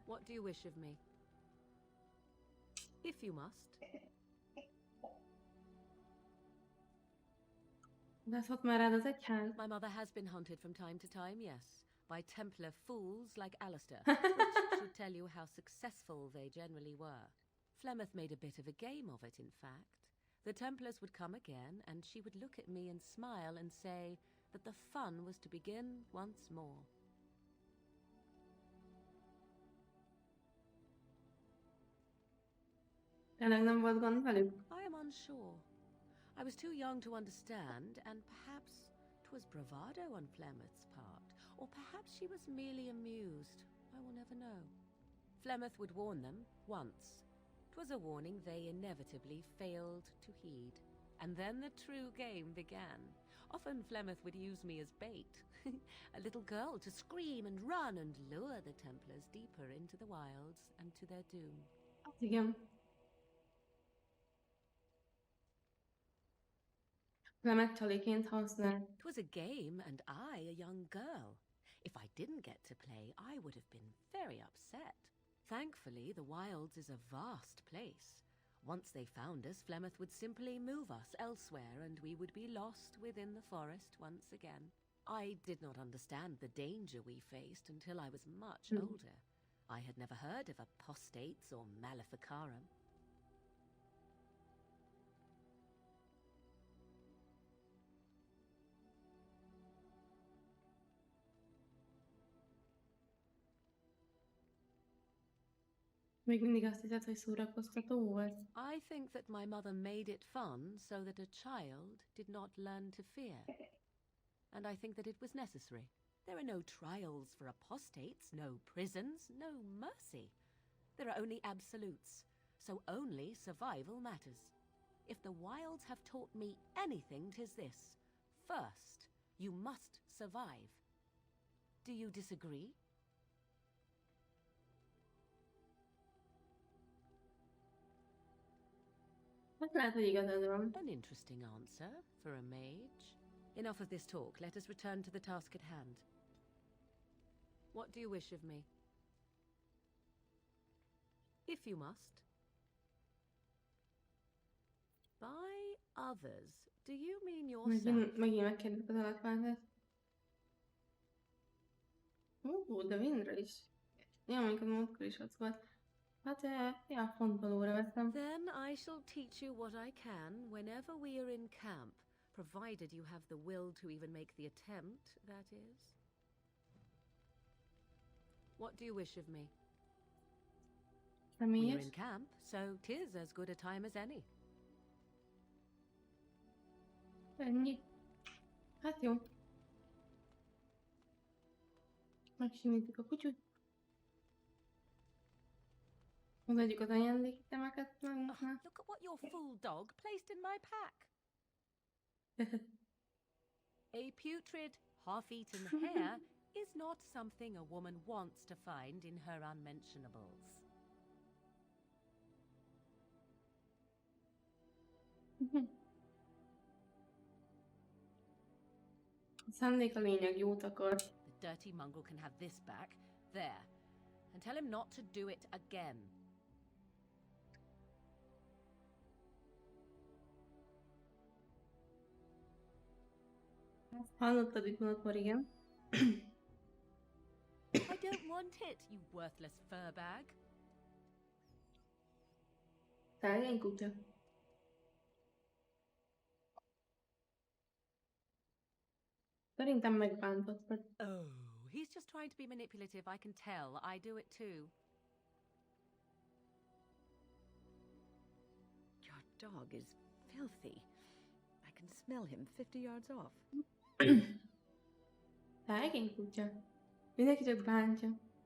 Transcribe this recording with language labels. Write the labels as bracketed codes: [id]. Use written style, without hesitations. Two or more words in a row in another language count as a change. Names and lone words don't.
[en] What do you wish of me? If you must. [hu] Látott már rád az egyház? [en] My mother has been hunted from time to time, yes, by Templar fools like Alistair, which should tell you how successful they generally were. Flemeth made a bit of a game of it, in fact. The Templars would come again, and she would look at me and smile and say that the fun was to begin once more. [hu] Tényleg nem volt gond velük? [en] I am unsure. I was too young to understand, and perhaps 'twas bravado on Flemeth's part, or perhaps she was merely amused. I will never know. Flemeth would warn them once. 'Twas a warning they inevitably failed to heed. And then the true game began. Often Flemeth would use me as bait, a little girl to scream and run and lure the Templars deeper into the wilds and to their doom. [hu] Igen. Lemet csaliként használ. [en] 'Twas a game, and I a young girl. If I didn't get to play, I would have been very upset. Thankfully, the wilds is a vast place. Once they found us, Flemeth would simply move us elsewhere, and we would be lost within the forest once again. I did not understand the danger we faced until I was much older. I had never heard of apostates or maleficarum. [hu] Még mindig azt hiszed, hogy szórakoztató volt? [en] I think that my mother made it fun so that a child did not learn to fear. And I think that it was necessary. There are no trials for apostates, no prisons, no mercy. There are only absolutes, so only survival matters. If the wilds have taught me anything, 'tis this. First, you must survive. Do you disagree? [hu] Hát lehet, hogy igazad van. [en] An interesting answer for a mage. Enough of this talk. Let us return to the task at hand. What do you wish of me? If you must. By others, do you mean yourself? [hu] Megint megkérdezik az alakváltást. De Windra is. Ja, mondjuk az múltkor is az volt. Hát, ja, fontolóra veszem. [en] Then I shall teach you what I can whenever we are in camp, provided you have the will to even make the attempt, that is. What do you wish of me? We are [hu] Személyes? [en] in camp, so 'tis as good a time as any. [hu] Ennyi. Hát jó. Megsimítjuk a kutyut. Odaadjuk az ajándéktemeket magunknak. [en] Look at what your fool dog placed in my pack. A putrid, half-eaten hare is not something a woman wants to find in her unmentionables. [hu] A szándék a lényeg, jót akar. [en] The dirty mongrel can have this back. There. And tell him not to do it again. [hu] Hallottad itt múltkor, igen. [en] I don't want it, you worthless furbag. [hu] Szegény kutya. Szerintem megbántottad. [en] Oh, he's just trying to be manipulative, I can tell. I do it too. Your dog is filthy. I can smell him 50 yards off. [hu] Szegény kutya. Mindenki csak bántja.